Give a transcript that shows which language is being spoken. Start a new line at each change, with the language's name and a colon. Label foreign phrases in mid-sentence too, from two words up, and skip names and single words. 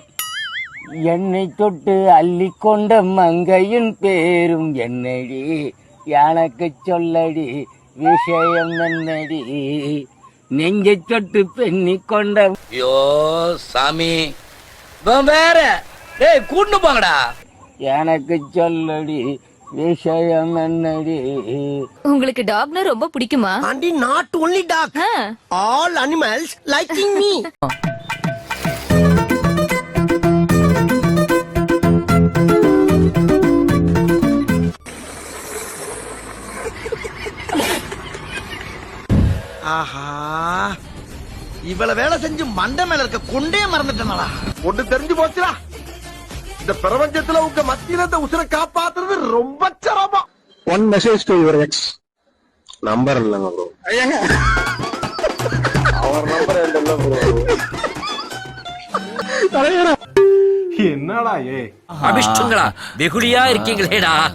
Tamil: என்னை தொட்டு அள்ளி கொண்ட மங்கையின் பேரும் என்னடி, எனக்கு சொல்லடி விஷயம் என்னடி, நெஞ்சை தொட்டு பெண்ணி கொண்ட. ஐயோ சாமி வேற டேய் கூட்டு போங்கடா. எனக்கு சொல்லடி விஷயம் என்னடி. உங்களுக்கு டாக்னா ரொம்ப பிடிக்குமா?
English: aunty not only dog, all animals liking me.
Tamil: ஆஹா, இவ்வளவு வேலை செஞ்சு மண்டை மேல இருக்க கொண்டே மறந்துட்டேனடா. ஒண்ணு தெரிஞ்சு போச்சுடா, இந்த பிரபஞ்சத்துல உங்க மத்தியில இந்த உசுரை காப்பாத்துறது ரொம்ப சிரமம்.
English: one message to your ex. நம்பர் இல்லங்க ப்ரோ.
Tamil: அவர் நம்பர் இல்ல ப்ரோ. என்னடா ஏ அபிஷ்டங்களா வெகுளியா இருக்கீங்களேடா.